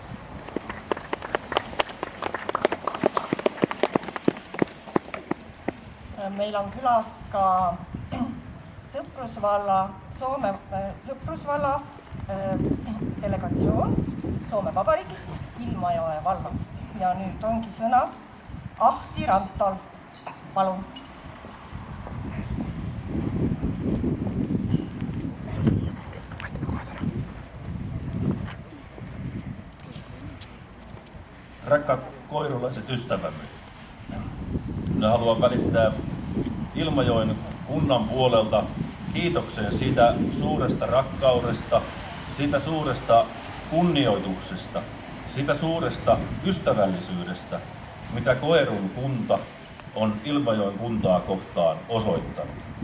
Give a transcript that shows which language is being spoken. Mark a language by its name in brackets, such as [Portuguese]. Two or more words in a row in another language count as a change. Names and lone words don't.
[Estonian] Meil on külas ka Soome Sõprusvalla delegatsioon Soome Vabariigist, Ilmajoe vallast. Ja nüüd ongi sõna Ahti Rantal. Palun. [Finnish] Rakkaat koirulaiset ystävämme. Minä haluan välittää Ilmajoen kunnan puolelta kiitoksen siitä suuresta rakkaudesta, siitä suuresta kunnioituksesta, siitä suuresta ystävällisyydestä, mitä Koerun kunta on Ilmajoen kuntaa kohtaan osoittanut.